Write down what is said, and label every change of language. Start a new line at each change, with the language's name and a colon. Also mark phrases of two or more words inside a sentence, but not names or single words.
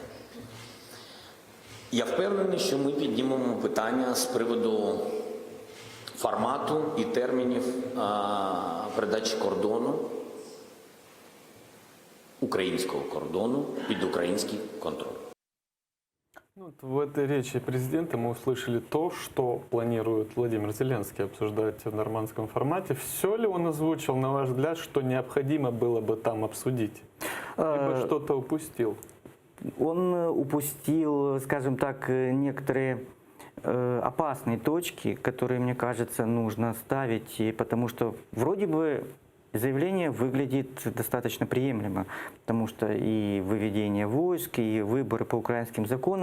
Ukrainian: Я впевнений, що ми піднімемо питання з приводу формату і термінів передачі кордону, українського кордону під український контроль.
Russian: В этой речи президента мы услышали то, что планирует Владимир Зеленский обсуждать в нормандском формате. Все ли он озвучил, на ваш взгляд, что необходимо было бы там обсудить? Либо что-то упустил? Он упустил, скажем так, некоторые опасные точки, которые, мне кажется, нужно ставить, потому что вроде бы заявление выглядит достаточно приемлемо, потому что и выведение войск, и выборы по украинским законам.